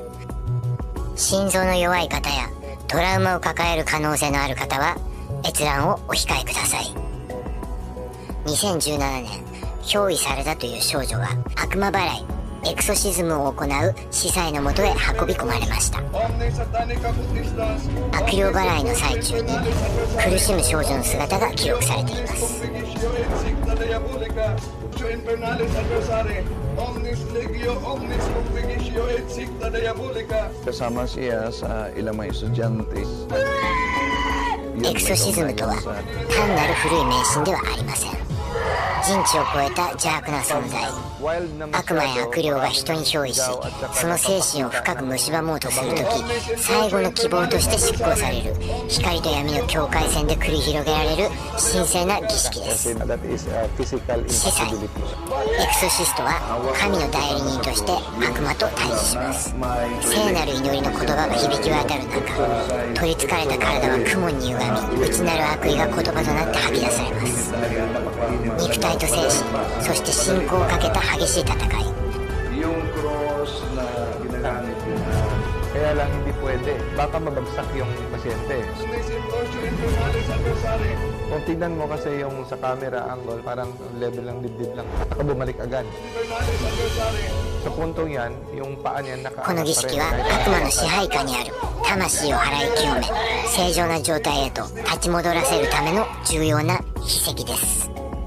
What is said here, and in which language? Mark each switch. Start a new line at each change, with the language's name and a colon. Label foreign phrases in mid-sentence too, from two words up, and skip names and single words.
Japanese: 心臓の弱い方やトラウマを抱える可能性のある方は閲覧をお控えください。2017年、憑依されたという少女が悪魔払い、エクソシズムを行う司祭のもとへ運び込まれました。悪霊払いの最中に苦しむ少女の姿が記録されています。
Filipino: Kasama siya sa ilang mga estudyante.
Japanese: エクソシズムとは単なる古い迷信ではありません。人知を超えた邪悪な存在、悪魔や悪霊が人に憑依し、その精神を深く蝕もうとするとき、最後の希望として執行される光と闇の境界線で繰り広げられる神聖な儀式です。司祭、エクソシストは神の代理人として悪魔と対峙します。聖なる祈りの言葉が響き渡る中、取りつかれた体は雲に歪み、内なる悪意が言葉となって吐き出されます。肉体と精神、そして信仰をかけた激しい戦い。
Filipino: Yung cross na ginagamit yun. Kaya lang hindi pwede. Baka mabagsak yung pasyente. Kung tignan mo kasi yung sa
English: camera angle,
Filipino: parang level ng dibdib lang. Saka bumalik agad. Sa puntong yan, yung paa niya naka...
Japanese: この儀式は悪魔の支配下にある魂を払い清め、正常な状態へと立ち戻らせるための重要な秘跡です。